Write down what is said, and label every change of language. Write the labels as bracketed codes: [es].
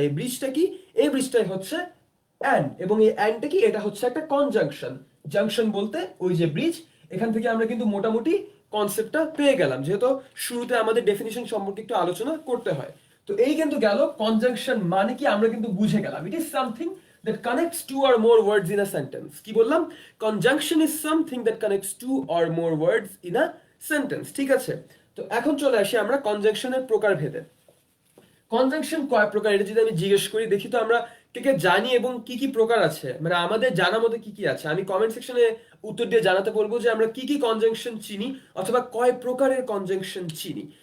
[bn] এই ব্রিজটা কি? এই ব্রিজটাই হচ্ছে অ্যান্ড। এবং এই অ্যান্ডটা কি? এটা হচ্ছে একটা কনজাংশন। জাংশন বলতে ওই যে ব্রিজ। এখান থেকে আমরা কিন্তু মোটামুটি কনসেপ্টটা পেয়ে গেলাম, যেহেতু শুরুতে আমাদের ডেফিনিশন সম্পর্কে একটু আলোচনা করতে হয়। তো এই কিন্তু গেল কনজাংশন মানে কি, আমরা কিন্তু বুঝে গেলাম। [en] It is something that connects two or more words in a sentence. [bn] কি বললাম? [en] Conjunction is something that connects two or more words in a sentence. [bn] ঠিক আছে? তো এখন চলে আসি আমরা কনজাংশনের প্রকারভেদে। কনজাংশন কয় প্রকার এটা যদি আমি জিজ্ঞেস করি, দেখি তো আমরা কে কে জানি এবং কি কি প্রকার আছে, মানে আমাদের জানা মতো কি কি আছে। আমি কমেন্ট সেকশনে উত্তর দিয়ে জানাতে বলবো যে আমরা কি কি কনজাংশন চিনি অথবা কয় প্রকারের কনজাংশন চিনি।